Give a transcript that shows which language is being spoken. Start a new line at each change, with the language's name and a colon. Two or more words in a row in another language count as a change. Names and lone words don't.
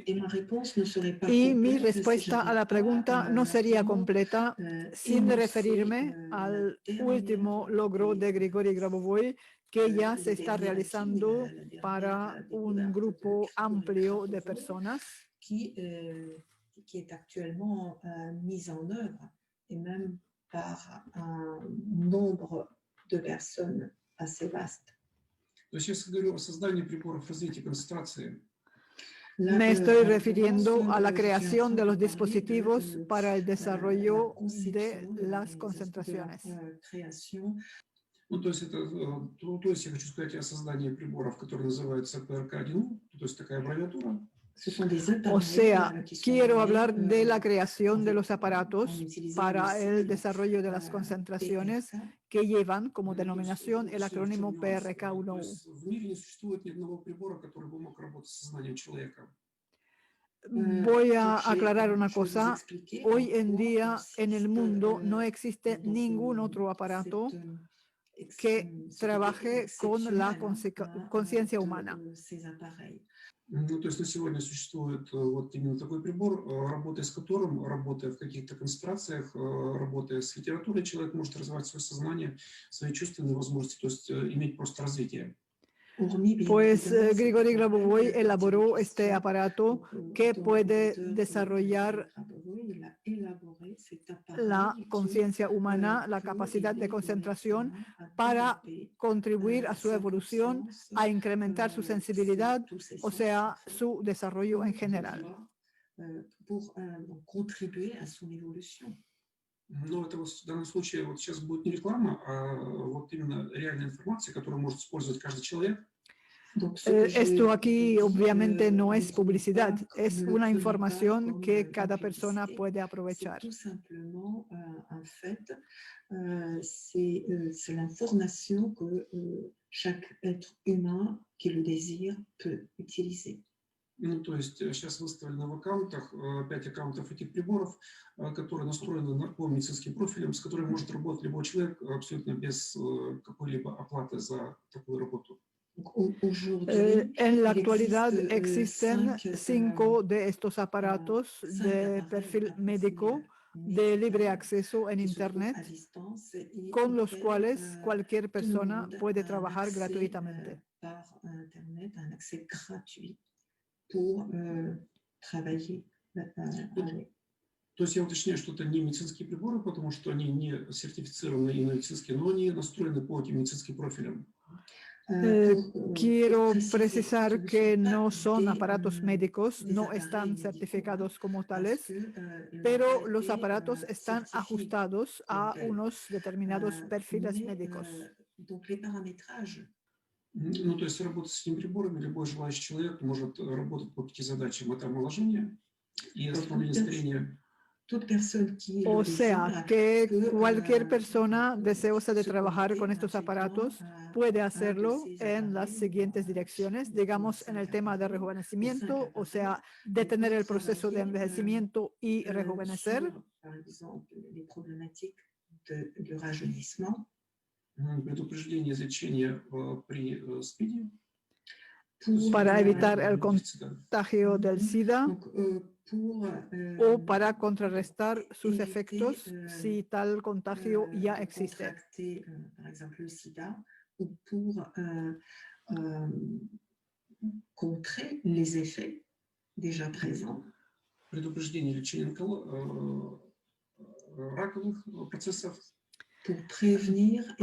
Spanish: Y mi respuesta a la pregunta no sería completa sin referirme al último logro de Grigori Grabovoi que ya se está realizando para un grupo amplio de personas.
French: Qui est actuellement mise en œuvre et même par un nombre de personnes assez vaste.
Russian: То есть я говорю о создании приборов развития концентрации.
Spanish: Me estoy refiriendo a la creación de los dispositivos para el desarrollo de las concentraciones.
Russian: Ну, то есть я хочу сказать о создании приборов, которые называются PRK-1, то есть такая аббревиатура.
Spanish: O sea, quiero hablar de la creación de los aparatos para el desarrollo de las concentraciones que llevan como denominación el acrónimo PRK-1U. Voy a aclarar una cosa. Hoy en día en el mundo no existe ningún otro aparato que trabaje con la conciencia humana.
Russian: Ну, то есть на сегодня существует вот именно такой прибор, работая с которым, работая в каких-то концентрациях, работая с литературой, человек может развивать свое сознание, свои чувственные возможности, то есть иметь просто развитие.
Spanish: Pues Grigori Grabovoi elaboró este aparato que puede desarrollar la conciencia humana, la capacidad de concentración para contribuir a su evolución, a incrementar su sensibilidad, o sea, su desarrollo en general.
Russian: Но это в данном случае вот сейчас будет не реклама, а вот именно реальная информация, которую может использовать каждый человек.
Spanish: Esto aquí obviamente no es publicidad, es una información que cada persona puede aprovechar.
French: C'est l'information que chaque être humain qui le désire peut utiliser.
Russian: Ну, то есть сейчас выставлены в аккаунтах 5 аккаунтов этих приборов, которые настроены по медицинским профилям, с которыми может работать любой человек абсолютно без какой-либо оплаты за такую работу.
Spanish: En la actualidad existen 5 de estos aparatos de perfil médico de libre acceso en Internet, con los cuales cualquier persona puede trabajar gratuitamente.
Russian: То есть я уточняю, что это не медицинские приборы, потому что они не сертифицированы и медицинские, но они настроены по этим медицинским профилям.
Spanish: Quiero precisar que no son aparatos médicos, no están certificados como tales, pero los aparatos están ajustados a unos determinados perfiles médicos.
Russian: Ну, то есть работать с этими приборами любой желающий человек может работать по 5 задачам. Это омоложение и остановление старения.
French: Toute personne qui
Spanish: O
French: le
Spanish: sea,
French: désire
Spanish: que
French: peut,
Spanish: cualquier persona
French: peut
Spanish: deseosa de
French: se
Spanish: trabajar con
French: connecter
Spanish: estos
French: gratuitement
Spanish: aparatos
French: à
Spanish: puede
French: un de
Spanish: hacerlo
French: ces
Spanish: en las
French: appareils
Spanish: siguientes
French: ou
Spanish: direcciones,
French: à
Spanish: digamos en el
French: 5
Spanish: tema de
French: appareils ou 5
Spanish: rejuvenecimiento, o
French: appareils.
Spanish: sea,
French: On
Spanish: detener
French: peut
Spanish: el proceso de
French: travailler
Spanish: envejecimiento y rejuvenecer.
French: sur, par exemple, les problématiques du rajeunissement.
Russian: Предупреждение излечения при СПИДе.
Spanish: Para evitar el SIDA. contagio del SIDA
French: Donc, pour
Spanish: o para contrarrestar sus
French: éviter,
Spanish: efectos si tal contagio ya
French: de
Spanish: existe.
French: contracter, par exemple, le sida, ou pour contrer les effets déjà présents.
Russian: Предупреждение лечения раковых процессов.
French: Pour prévenir et